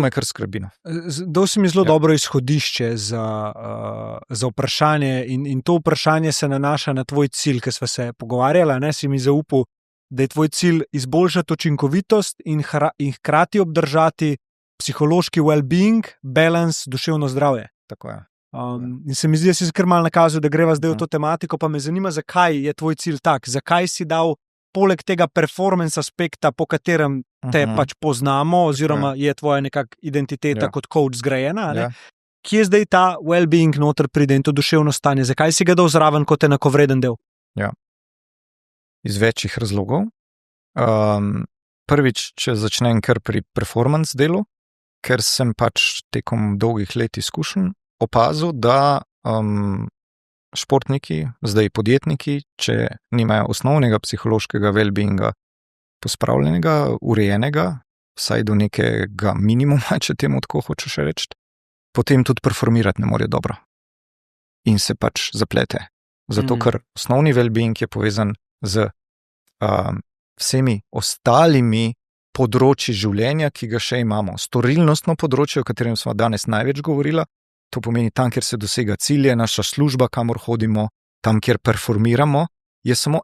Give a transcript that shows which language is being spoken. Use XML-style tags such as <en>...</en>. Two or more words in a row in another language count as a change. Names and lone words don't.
<sl>me kar skrbi. dal si mi zelo dobro izhodišče za vprašanje in to vprašanje se nanaša na tvoj cilj, ki sva se pogovarjala, ne, si mi zaupal, da je tvoj cilj izboljšati učinkovitost in hkrati obdržati psihološki</sl> <en>well-being, balance,</en> <sl>duševno zdravje. Tako je. In se mi zdi, da si kar malo nakazal, da greva zdaj v to tematiko, pa me zanima, zakaj je tvoj cilj tak, zakaj si dal poleg tega performance aspekta, po katerem te pač poznamo, oziroma je tvoja nekak identiteta kot coach zgrajena, ne? Kje zdaj ta well-being noter pride in to duševno stanje, zakaj si ga dal zraven kot enakovreden del? Ja. Iz večjih razlogov. Prvič, če začnem kar pri performance delu, ker sem pač tekom dolgih let izkušenj opazil, da športniki, zdaj podjetniki, če nimajo osnovnega psihološkega well-beinga pospravljenega, urejenega, vsaj do nekega minimuma, če temu tako hočeš reči, potem tudi performirati ne morejo dobro. In se pač zaplete. Zato, ker osnovni well-being je povezan z vsemi ostalimi področji življenja, ki ga še imamo. Storilnostno področje, o katerem smo danes največ govorila, to pomeni tam, kjer se dosega cilje, naša služba, kamor hodimo, tam, kjer performiramo, je samo</sl>